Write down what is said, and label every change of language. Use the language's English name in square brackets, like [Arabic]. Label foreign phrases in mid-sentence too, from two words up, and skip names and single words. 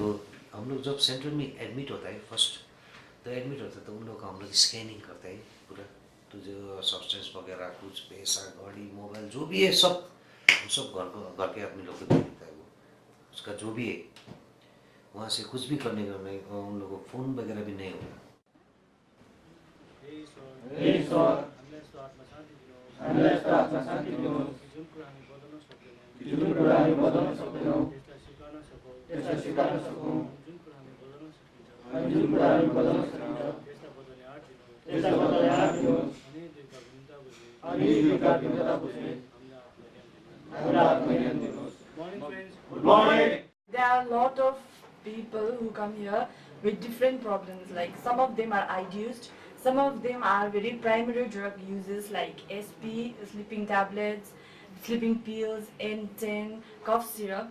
[Hindi] तो हम लोग जब सेंटर में एडमिट होता है फर्स्ट, तो एडमिट होता है तो उन लोग का हम लोग स्कैनिंग करते हैं पूरा, तो जो सब्सटेंस वगैरह कुछ पैसा, गाड़ी, मोबाइल जो भी है सब घर के आदमी लोग को दे देता है। वो उसका जो भी है वहाँ से कुछ भी करने का नहीं, उन लोगों को फ़ोन वगैरह भी नहीं होगा। [Nepali] हामीलाई त आत्मा शान्ति दिनुहोस्, जुन कुरा हामी बदल्न सक्दैनौँ यसलाई स्वीकार्न सकौँ अनि जुन कुरा हामी बदल्न सकिन्छ त्यसलाई बदल्ने आँट दिनुहोस् अनि दुईका भिन्नता बुझ्ने हामीलाई आत्मज्ञान दिनुहोस्। [English] Good morning. There are a lot of people who come here with different problems. Like some of them are ideused, some of them are very primary drug users like SP, sleeping tablets, sleeping pills, N10, cough syrup.